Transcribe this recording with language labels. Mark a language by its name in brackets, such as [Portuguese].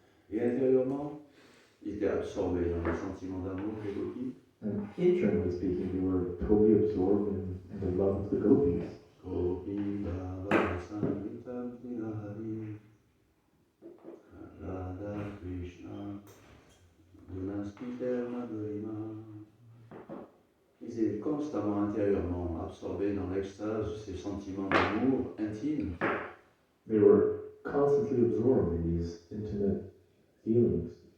[French] Ils étaient absorbés dans les sentiments d'amour des gopis. [English] And internally speaking, they were totally absorbed in the love of the gopis. [Sanskrit] Gopi Baba Sangitam Hari Radha Krishna Gunaspiter Madhurima. [French] Ils étaient constamment intérieurement absorbés dans l'extase de ces sentiments d'amour intimes. [English] They were constantly absorbed in these intimate feelings.